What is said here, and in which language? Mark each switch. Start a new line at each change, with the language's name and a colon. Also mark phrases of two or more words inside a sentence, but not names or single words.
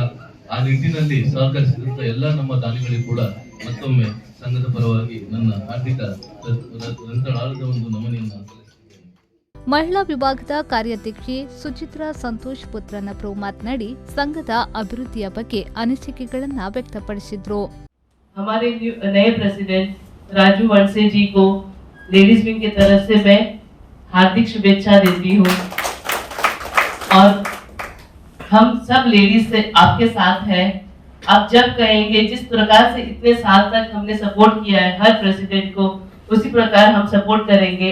Kannada: ಆ ನಿಟ್ಟಿನಲ್ಲಿ ಸಹಕರಿಸಿದಂತ ಎಲ್ಲ ನಮ್ಮ ದಾನಿಗಳಿಗೂ ಕೂಡ ಮತ್ತೊಮ್ಮೆ ಸಂಘದ ಪರವಾಗಿ ನನ್ನ ಆರ್ಥಿಕ ರಂತಳಾಳದ ಒಂದು ನಮನೆಯನ್ನು ಸಲ್ಲಿಸುತ್ತೇನೆ. ಮಹಿಳಾ ವಿಭಾಗದ ಕಾರ್ಯಾಧ್ಯಕ್ಷೆ ಸುಚಿತ್ರಾ ಸಂತೋಷ್ ಪುತ್ರನವರು ಮಾತನಾಡಿ, ಸಂಘದ ಅಭಿವೃದ್ಧಿಯ ಬಗ್ಗೆ ಅನಿಸಿಕೆಗಳನ್ನು ವ್ಯಕ್ತಪಡಿಸಿದ್ರು.
Hindi: हमारे नए प्रेसिडेंट राजू वणसे जी को
English: ladies wing
Hindi: की तरफ से मैं हार्दिक शुभेच्छा देती हूँ और हम सब लेडीज से आपके साथ हैं. आप जब कहेंगे, जिस प्रकार से इतने साल तक हमने सपोर्ट किया है हर प्रेसिडेंट को, उसी प्रकार हम सपोर्ट करेंगे.